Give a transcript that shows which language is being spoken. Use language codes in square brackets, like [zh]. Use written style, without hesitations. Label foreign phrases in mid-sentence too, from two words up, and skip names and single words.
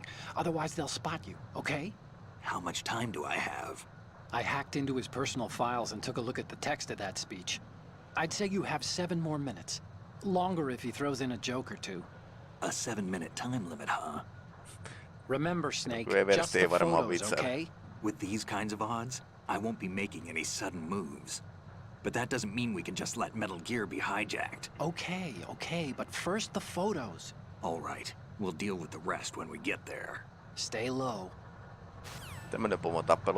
[en] Otherwise, they'll spot you, okay? How much time do I have? I hacked into his personal files and took a look at the text of that speech. I'd say you have 7 more minutes. Longer if he throws in a joke or two. A 7-minute time limit, huh? Remember, Snake, [fi] Eversti [en] just [fi] ei [en] the [fi] varmaan [en] photos, [fi] vitsaile. [en] okay? With these kinds of odds, I won't be making any sudden moves. But that doesn't mean we can just let Metal Gear be hijacked. Okay, but first the photos. All right, we'll deal with the rest when we get there. Stay low. [fi] Tämmönen pomotappelu.